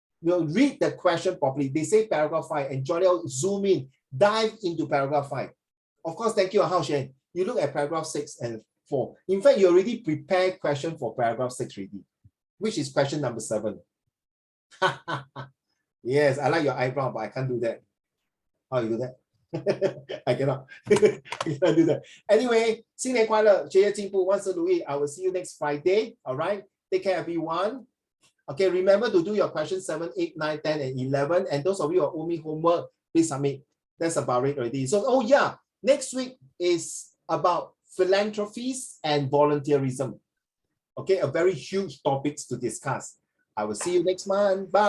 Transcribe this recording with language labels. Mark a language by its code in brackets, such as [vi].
[en] You'll read the question properly. They say paragraph 5, and Johnny will zoom in, dive into paragraph 5. Of course, thank you, Hao Xian. You look at paragraph 6 and 4. In fact, you already prepared question for paragraph 6 already, which is question number 7. Yes, I like your eyebrow, but I can't do that. How you do that? I cannot. I cannot do that. [zh] Anyway, 新年快乐，学业进步，万事如意. [en] I will see you next Friday. All right. Take care, everyone. Okay, remember to do your questions 7, 8, 9, 10, and 11. And those of you who owe me homework, please submit. That's about it already. So, oh yeah, next week is about philanthropies and volunteerism. Okay, a very huge topics to discuss. I will see you next month. Bye.